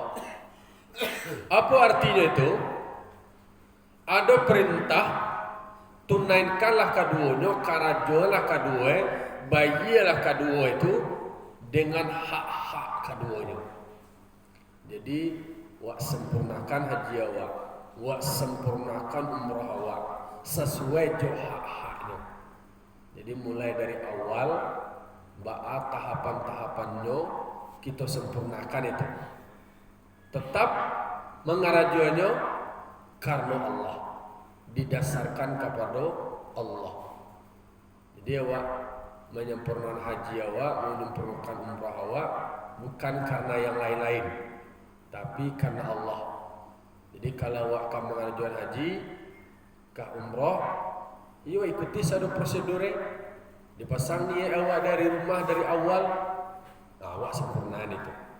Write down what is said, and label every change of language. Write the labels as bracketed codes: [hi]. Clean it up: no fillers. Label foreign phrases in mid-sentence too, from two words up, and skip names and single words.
[id] Apa artinya itu? Ada perintah, tunaikanlah keduanya, karajolah kedua, bayilah kedua itu dengan hak-hak keduanya. Jadi, [min] wak sempurnakan haji awak, wak sempurnakan umrah awak sesuai jo hak-haknya. [id] Jadi mulai dari awal, ba'a tahapan-tahapannya kita sempurnakan itu. Tetap mengarajuannya karena Allah, didasarkan kepada Allah. Jadi awak menyempurnakan haji awak, menyempurnakan umrah awak bukan karena yang lain-lain, tapi karena Allah. Jadi kalau awak akan mengajuan haji ke umrah, iyo ikuti satu prosedur, dipasang niat awak dari rumah dari awal, nah, awak sempurnaan itu.